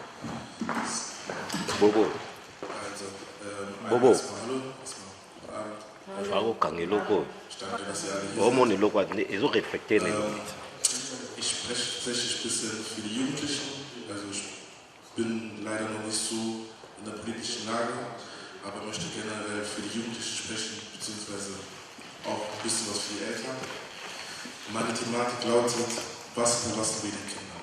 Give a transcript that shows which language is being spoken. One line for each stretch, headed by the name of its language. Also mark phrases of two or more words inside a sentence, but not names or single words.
Lingala: Bobo. Bobo. bakokanga eloko
German: Ich danke, dass ihr alle hier seid.
Lingala: omona eloko ezoreflekte na eloko.
German: Ich spreche tatsächlich ein bisschen für die Jugendlichen. Also ich bin leider noch nicht so in der politischen Lage, aber möchte generell für die Jugendlichen sprechen, beziehungsweise auch ein bisschen was für die Eltern. Meine Thematik lautet, was hinterlassen wir den Kindern?